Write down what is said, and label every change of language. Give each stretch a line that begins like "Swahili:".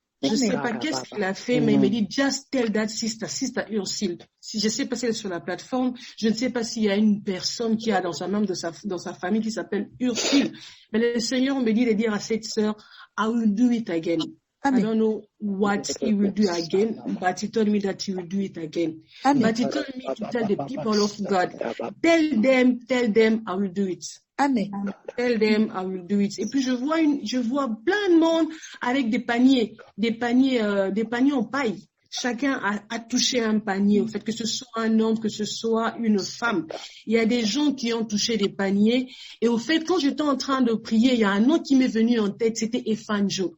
French: Je ne sais pas qu'est-ce qu'il a fait, mais il me dit,
English: just tell that sister
French: Ursule. Si je ne sais pas si elle est sur la plateforme, je ne sais pas s'il y a une personne qui a dans sa membre dans sa famille qui s'appelle Ursule, mais le Seigneur me dit de dire à cette sœur,
English: I will do it again. I don't know what he will do again, but he told me that he will do it again. Amen. But he told me to tell the people of God, tell them, I will do it. Amen. Tell them, I will do it.
French: Et puis je vois plein de monde avec des paniers en paille. Chacun a touché un panier, au fait que ce soit un homme, que ce soit une femme. Il y a des gens qui ont touché des paniers. Et au fait, quand j'étais en train de prier, il y a un nom qui m'est venu en tête, c'était Efanjo.